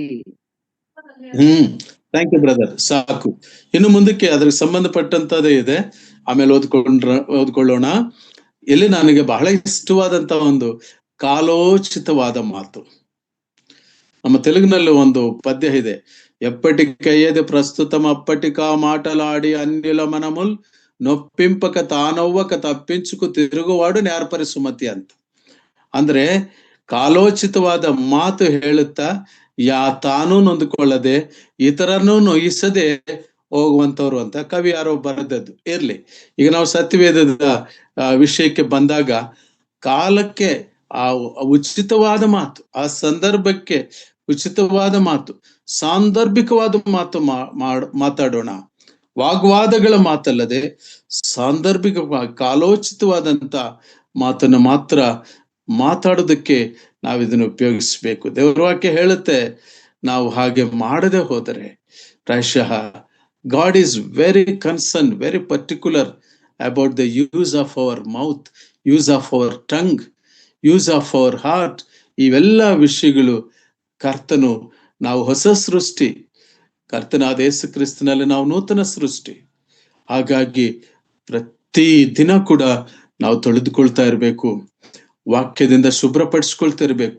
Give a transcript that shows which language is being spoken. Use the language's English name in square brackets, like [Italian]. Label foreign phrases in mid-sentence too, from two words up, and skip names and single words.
[English] Thank you brother. [Kannada] ಸಾಕು, ಇನ್ನು ಮುಂದಕ್ಕೆ ಅದ್ರ ಸಂಬಂಧಪಟ್ಟಂತದೇ ಇದೆ, ಆಮೇಲೆ ಓದ್ಕೊಳ್ಳೋಣ. ಇಲ್ಲಿ ನನಗೆ ಬಹಳ ಇಷ್ಟವಾದಂತ ಒಂದು ಕಾಲೋಚಿತವಾದ ಮಾತು. ನಮ್ಮ ತೆಲುಗಿನಲ್ಲಿ ಒಂದು ಪದ್ಯ ಇದೆ, [Telugu] ఎప్పటికయ్యేది ప్రస్తుతం అప్పటికా మాటలాడి అన్యుల మనముల్ నొప్పింపక తానవ్వక తప్పించుకు తిరుగువాడు నేర్పరి సుమతి ಅಂತ. [Kannada] ಅಂದ್ರೆ ಕಾಲೋಚಿತವಾದ ಮಾತು ಹೇಳುತ್ತಾ ತಾನೂ ನೊಂದುಕೊಳ್ಳದೆ ಇತರನ್ನೂ ನೋಯಿಸದೆ ಹೋಗುವಂತವ್ರು ಅಂತ ಕವಿ ಯಾರೋ ಬರೆದದ್ದು ಇರ್ಲಿ. ಈಗ ನಾವು ಸತ್ಯವೇದದ ವಿಷಯಕ್ಕೆ ಬಂದಾಗ, ಕಾಲಕ್ಕೆ ಆ ಉಚಿತವಾದ ಮಾತು, ಆ ಸಂದರ್ಭಕ್ಕೆ ಉಚಿತವಾದ ಮಾತು, ಸಾಂದರ್ಭಿಕವಾದ ಮಾತು ಮಾತಾಡೋಣ. ವಾಗ್ವಾದಗಳ ಮಾತಲ್ಲದೆ ಸಾಂದರ್ಭಿಕವಾಗಿ ಕಾಲೋಚಿತವಾದಂತ ಮಾತನ್ನು ಮಾತ್ರ ಮಾತಾಡೋದಕ್ಕೆ ನಾವು ಇದನ್ನು ಉಪಯೋಗಿಸ್ಬೇಕು. ದೇವರ ವಾಕ್ಯ ಹೇಳುತ್ತೆ, ನಾವು ಹಾಗೆ ಮಾಡದೆ ಹೋದರೆ ಪ್ರಾಯಶಃ [English] God is very concerned, very particular about the use of our mouth, use of our tongue, use of our heart. [Kannada] ಇವೆಲ್ಲ ವಿಷಯಗಳು ಕರ್ತನು, ನಾವು ಹೊಸ ಸೃಷ್ಟಿ, ಕರ್ತನಾದ ಯೇಸು ಕ್ರಿಸ್ತನಲ್ಲಿ ನಾವು ನೂತನ ಸೃಷ್ಟಿ. ಹಾಗಾಗಿ ಪ್ರತಿ ದಿನ ಕೂಡ ನಾವು ತೊಳೆದುಕೊಳ್ತಾ ಇರಬೇಕು, ವಾಕ್ಯದಿಂದ ಶುಭ್ರಪಡಿಸ್ಕೊಳ್ತಾ ಇರಬೇಕು.